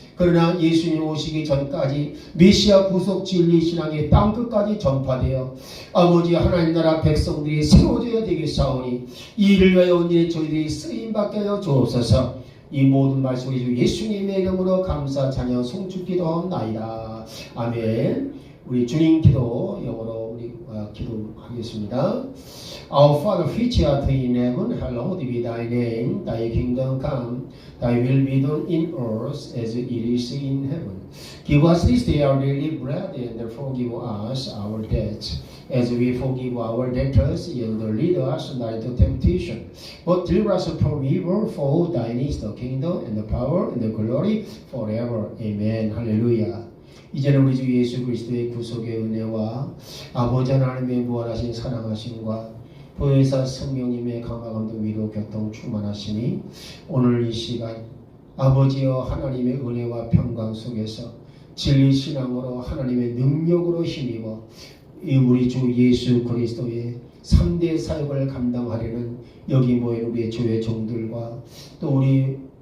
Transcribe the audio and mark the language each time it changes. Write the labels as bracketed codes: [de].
[ko] 그러나 예수님 오시기 전까지 메시아 구속 진리 신앙의 땅끝까지 전파되어 아버지 하나님 나라 백성들이 세워져야 되겠사오니 이 일을 위하여 온전히 저희들이 쓰임받게 하여 주옵소서. 이 모든 말씀을 주 예수님의 이름으로 감사 찬양 송축기도하옵나이다. 아멘. 우리 주님 기도 영어로 우리 기도하겠습니다. [en] Our Father which art in heaven, hallowed be thy name. Thy kingdom come, thy will be done in earth as it is in heaven. Give us this day our daily bread, and forgive us our debts, as we forgive our debtors, and lead us not into temptation, but deliver us from evil. For thine is the kingdom, and the power, and the glory forever. [ko] Amen. 할렐루야. 이제는 우리 주 예수 그리스도의 구속의 은혜와 아버지 하나님의 무한하신 사랑하심과 보혜사 성령님의 강화감동 위로 교통 충만하심이 오늘 이 시간 아버지여 하나님의 은혜와 평강 속에서 진리 신앙으로 하나님의 능력으로 힘입어 이 우리 주 예수 그리스도의 3대 사역을 감당하려는 여기 모인 우리의 교회 종들과 또 우리